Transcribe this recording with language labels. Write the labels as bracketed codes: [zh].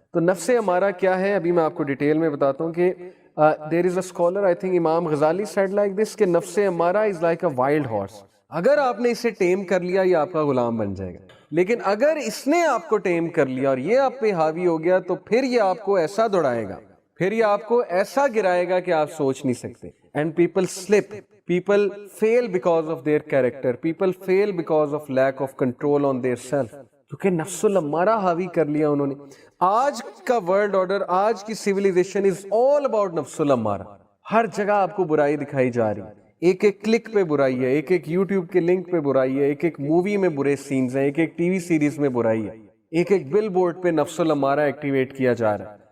[ur] تو نفس امارہ کیا ہے ابھی میں آپ کو ڈیٹیل میں بتاتا ہوں کہ [en] there is a scholar, I think [ur] امام غزالی [en] said like this [ur] کہ نفس امارہ [en] is like a wild horse. [ur] اگر آپ نے اسے ٹیم کر لیا یہ آپ کا غلام بن جائے گا, لیکن اگر اس نے آپ کو ٹیم کر لیا اور یہ آپ پہ حاوی ہو گیا تو پھر یہ آپ کو ایسا دوڑائے گا, پھر یہ آپ کو ایسا گرائے گا کہ آپ سوچ نہیں سکتے. [en] And people slip, people fail because of their character, people fail because of lack of control on their self, [ur] کیونکہ نفس الامارہ حاوی کر لیا انہوں نے. آج کا ورلڈ آرڈر, آج کی سیویلائزیشن [en] is all about [ur] نفس الامارہ. ہر جگہ آپ کو برائی دکھائی جا رہی ہے, ایک ایک کلک پہ برائی ہے, ایک ایک یوٹیوب کے لنک پہ برائی ہے, ایک ایک مووی میں برے سینز ہیں, ایک ایک ٹی وی سیریز میں برائی ہے, ایک ایک بل بورڈ پہ نفس الامارہ ایکٹیویٹ کیا جا رہا ہے.